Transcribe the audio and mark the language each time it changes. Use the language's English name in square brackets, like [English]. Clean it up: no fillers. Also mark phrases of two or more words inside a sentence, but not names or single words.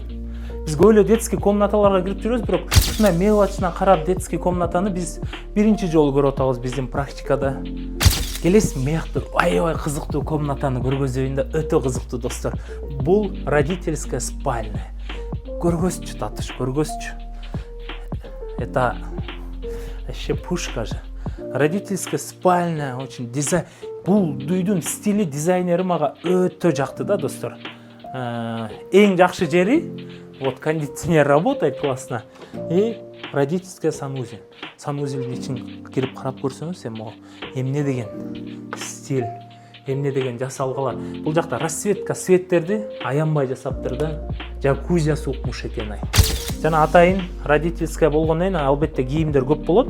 [Kyrgyz] Биз көп эле детский комнаталарга кирип жүрөбүз, бирок ушундай мелочна карап детский комнатаны биз биринчи жолу көрүп атабыз биздин практикада. Келесиз, мыякты аябай кызыктуу комнатаны көргөзөйүн да, өтө кызыктуу, достор. Бул [Russian] родительская спальня. [Kyrgyz] Көргөзчү, татыш, көргөзчү. [Russian] Это вообще пушка же. Родительская спальня, очень дизайн. [Kyrgyz] Бул үйдүн стили, дизайнери мага өтө жакты да, достор. Эң жакшы жери, [Russian] вот кондиционер работает классно, и родительская санузел. [Kyrgyz] Санузелдин ичин кирип карап көрсөңүз, эмне деген стиль, эмне деген жасалгалар. Бул жакта расцветка, светтерди аянбай жасаптыр да. Джакузи укмуш экен ай. Жана атайын родительская болгондон кийин албетте кийимдер көп болот.